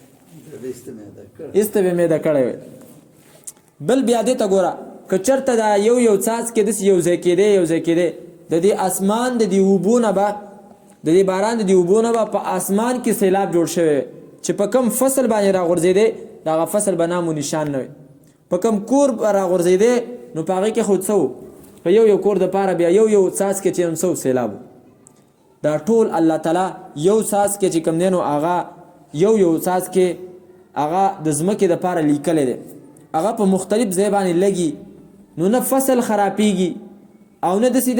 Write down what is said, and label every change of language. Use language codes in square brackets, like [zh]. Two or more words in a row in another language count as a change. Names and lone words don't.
[ps] ایسته به میده کړی وي بل بیا دې ته ګوره که چېرته دا یو څاڅکي داسې یوځای کېدی د دې اسمان د دې اوبو نه به د دې باران د دې اوبو نه به په اسمان کې سیلاب جوړ شوی چې په کم فصل باندې راغورځېدی د هغه فصل به نام و نشان نه وي په کم کور راغورځېدی نو په هغې کې خو څه و په یو کور دپاره بیا یو څاڅکي چې هم څه سیلاب دا ټول الله تعالی یو څاڅکي چې کوم دی نو هغه یو یو څاڅکی هغه د ځمکې دپاره لیکلی دی هغه په مختلف ځای باندې لګي نو نه فصل خرابیږي او نه داسې